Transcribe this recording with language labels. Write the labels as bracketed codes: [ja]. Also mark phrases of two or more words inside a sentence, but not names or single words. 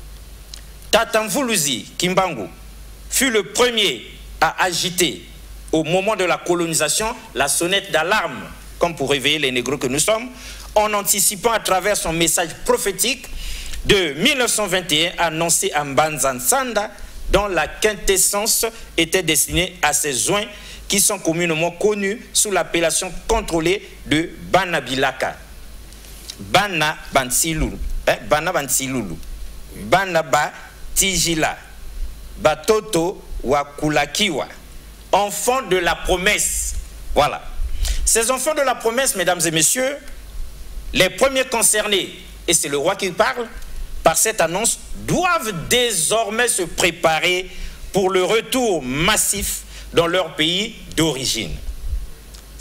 [fr] Tatamvuluzi Kimbangu fut le premier à agiter au moment de la colonisation la sonnette d'alarme, comme pour réveiller les négros que nous sommes, en anticipant à travers son message prophétique de 1921 annoncé à Mbanza-Nsanda, dont la quintessence était destinée à ces joints qui sont communément connus sous l'appellation contrôlée de Banabilaka. [kg] Bana Bansilulu, Bana Bansilulu, Banaba Tijila, Batoto Wakulakiwa, [fr] enfants de la promesse. Voilà. Ces enfants de la promesse, mesdames et messieurs, les premiers concernés, et c'est le roi qui parle, par cette annonce, doivent désormais se préparer pour le retour massif dans leur pays d'origine.